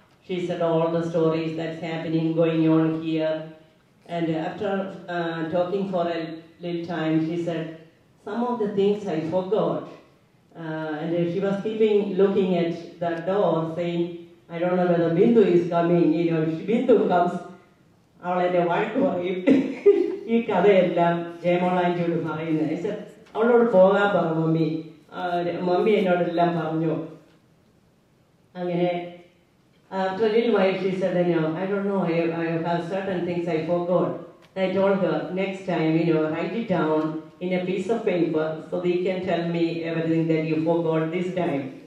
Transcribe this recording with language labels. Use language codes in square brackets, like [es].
[en] She said all the stories that's happening, going on here. And after talking for a little time, she said, some of the things I forgot. And she was looking at the door, saying, I don't know whether Bindu is coming. If Bindu comes, [ml] അവളെന്നെ വഴക്ക് പറയും. ഈ കഥയെല്ലാം ജയമോളാൻറ്റിയോട് പറയുന്നത്. [en] I said, [ml] അവളോട് പോകാൻ പറ mummy. Mummy എന്നോടെല്ലാം പറഞ്ഞു. അങ്ങനെ [en] after a little while she said, I don't know, I have certain things I forgot. I told her, next time, write it down in a piece of paper so that you can tell me everything that you forgot this time.